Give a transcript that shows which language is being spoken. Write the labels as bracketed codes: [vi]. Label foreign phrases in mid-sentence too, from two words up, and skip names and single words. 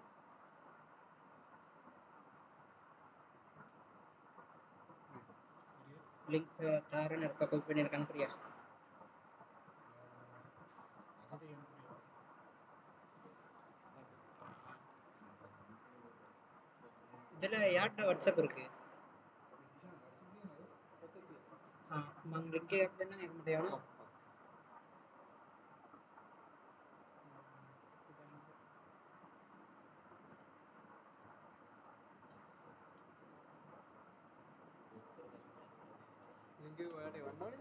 [ta] லிங்க் தாரன்னு இருக்கா, காப்பி பண்ணி எனக்கு அனுப்புறியா? இதில் யார்கிட்ட வாட்ஸ்அப் இருக்கு? [si] මං ලින්ක් එකක් දෙන්න ඒකට යනවා. ලින්ක් එක ඔයාලට එවන්න ඕනේ.